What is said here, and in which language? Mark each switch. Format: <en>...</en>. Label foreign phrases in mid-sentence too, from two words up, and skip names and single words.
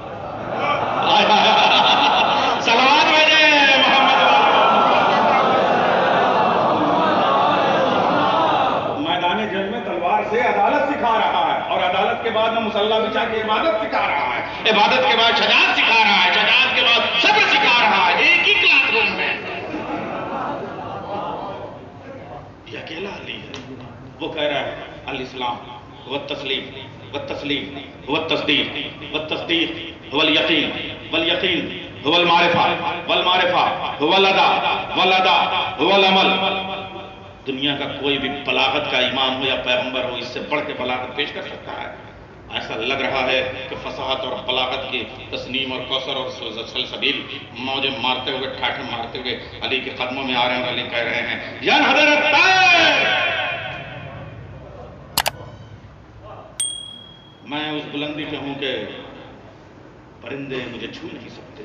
<ur>صلوات بھیجے محمد، میدان جنگ میں تلوار سے عدالت سکھا رہا ہے، اور عدالت کے بعد وہ مصلح بچا کے عبادت سکھا رہا ہے، عبادت کے بعد شجاعت سکھا رہا ہے، شجاعت کے بعد صبر سکھا رہا ہے، ایک ہی کلاس روم میں۔ یہ اکیلا علی ہے، وہ کہہ رہا ہے</ur> <ar>الاسلام والتسلیم والتسلیم والتصدیق والتصدیق هو اليقین والیقین هو المعرفہ والمعرفہ هو الادا والادا هو العمل۔</ar> <ur>دنیا کا کوئی بھی بلاغت کا امام ہو یا پیغمبر ہو اس سے بڑھ کے بلاغت پیش کر سکتا ہے؟ ایسا لگ رہا ہے کہ فصاحت اور بلاغت کی تسنیم اور کوثر اور سلسبیل موجے مارتے ہوئے ٹھاٹھے مارتے ہوئے علی کے قدموں میں آ رہے ہیں اور علی کہہ رہے ہیں یا حضرت طاہر، میں اس بلندی پہ ہوں کہ پرندے مجھے چھو نہیں سکتے۔</ur>